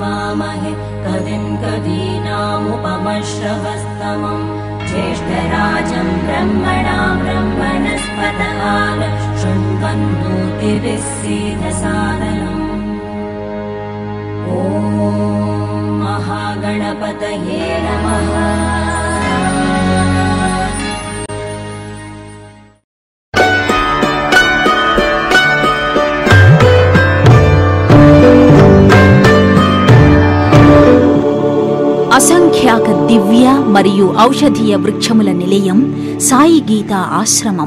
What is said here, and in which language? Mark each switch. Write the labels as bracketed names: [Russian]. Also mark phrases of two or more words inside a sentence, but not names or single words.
[Sanskrit] यजामहे कविं कवीनामुपमश्रवस्तमम् ज्येष्ठराजं ब्रह्मणां ब्रह्मणस्पतः शृण्वन्नोतिभिस्सीदसादनम्। ॐ महागणपतये नमः। [Telugu] అసంఖ్యాక దివ్య మరియు ఔషధీయ వృక్షముల నిలయం సాయి గీత ఆశ్రమం.